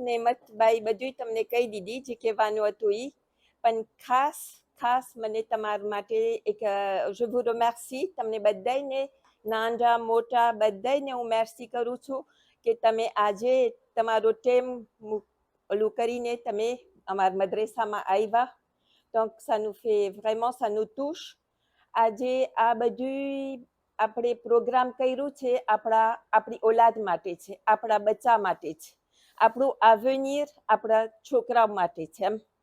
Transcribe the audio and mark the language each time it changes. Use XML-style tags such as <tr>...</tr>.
<gu>નેમતબાઈ બધું તમને કહી દીધી જે કહેવાનું હતું એ. પણ ખાસ મને તમારા માટે એક</gu> <fr>je vous remercie</fr> <gu>તમને બધાને નાના મોટા બધાને હું મેર્સી કરું છું કે તમે આજે તમારો ટાઈમ ઓલું કરીને તમે અમારા મદ્રેસામાં આવ્યા.</gu> <fr>donc ça nous fait vraiment ça nous touche.</fr> <gu>આજે આ બધું આપણે પ્રોગ્રામ કર્યું છે આપણી ઓલાદ માટે છે, આપણા બચ્ચા માટે છે, આપણું આવેનિર આપણા છોકરાઓ માટે છે એમ.</gu>